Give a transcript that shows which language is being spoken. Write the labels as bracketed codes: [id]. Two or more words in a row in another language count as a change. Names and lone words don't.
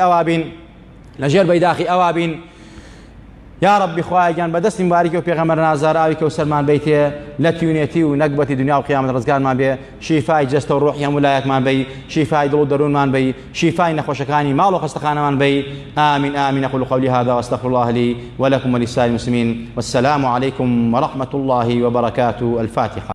[ckb] ئەوا بین لەژێر بەیداخی ئەوا بین یا ربی خوایە گیان بەدەستی مبارەکی و پێغەمبەر نازدار ئاوی کەوسەرمان بیتێ لە تیونێتی و نەکبەتی دنیا و قیامەت ڕزگارمان بێ شیفای جەستە و ڕۆحی هەموو لایەکمان بی شیفای دڵ و دەروونمان بی شیفای نەخۆشەکانی ماڵ و خەستەخانەمان بی آمین آمین [ar] أقول قولي هذا وأستغفر الله لي ولكم ولسائر المسلمين والسلام عليكم ورحمة الله وبركاته. الفاتحة.